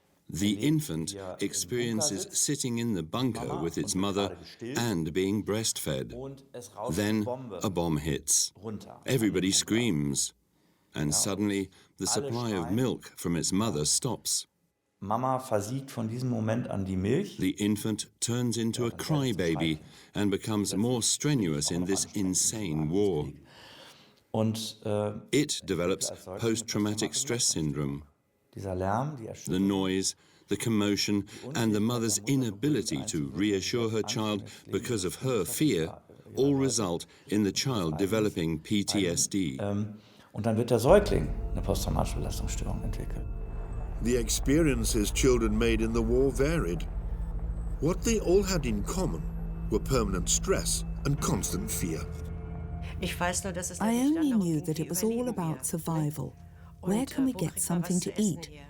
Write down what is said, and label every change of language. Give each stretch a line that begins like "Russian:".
English: The infant experiences sitting in the bunker with its mother and being breastfed. Then a bomb hits. Everybody screams, and suddenly the supply of milk from its mother stops.
German: Mama versiegt von diesem Moment an die Milch.
English: The infant turns into a crybaby and becomes more strenuous in this insane war. It develops post-traumatic stress syndrome. The noise, the commotion, and the mother's inability to reassure her child because of her fear all result in the child developing PTSD.
German: Und dann wird der Säugling eine posttraumatische Belastungsstörung entwickeln.
English: The experiences children made in the war varied. What they all had in common were permanent stress and constant fear. I only knew that it was all about survival. Where can we get something to eat?